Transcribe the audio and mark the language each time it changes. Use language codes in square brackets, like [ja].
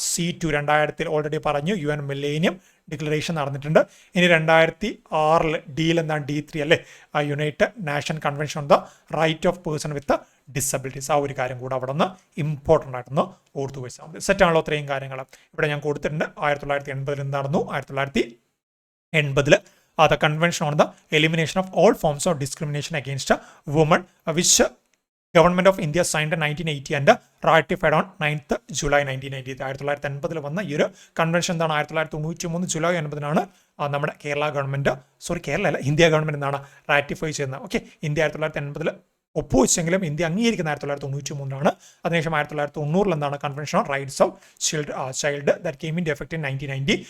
[ml] C2 2000 already പറഞ്ഞു, UN millennium declaration നടന്നിട്ടുണ്ട്. ഇനി 2006 ഡിയിൽ എന്താണ്? D3 അല്ലേ, United nation convention on the right of person with disabilities. ആ ഒരു കാര്യം കൂടെ അവിടെ നിന്ന് ഇമ്പോർട്ടൻ്റ് ആയിട്ടൊന്ന് ഓർത്തു വെച്ചാൽ മതി. സെറ്റാണല്ലോ ഇത്രയും കാര്യങ്ങൾ ഇവിടെ ഞാൻ കൊടുത്തിട്ടുണ്ട്. 1980 നടന്നു. [en] 1980 the convention on the elimination of all forms of discrimination against women, which Government of India signed in 1980 and ratified on 9th July 1980. [ml] 1980 വന്ന ഈ ഒരു കൺവെൻഷൻ എന്താണ്? 1993 ജൂലൈ 9 നമ്മുടെ കേരള ഗവൺമെന്റ്, കേരള അല്ല, ഇന്ത്യ ഗവൺമെന്റ് എന്താണ് റാറ്റിഫൈ ചെയ്യുന്നത്. ഓക്കെ, ഇന്ത്യ 1980 ഒപ്പുവെച്ചെങ്കിലും ഇന്ത്യ അംഗീകരിക്കുന്ന 1993 അതിനുശേഷം 1990 എന്താണ് [en] Convention on rights of child that came in effect in 1990.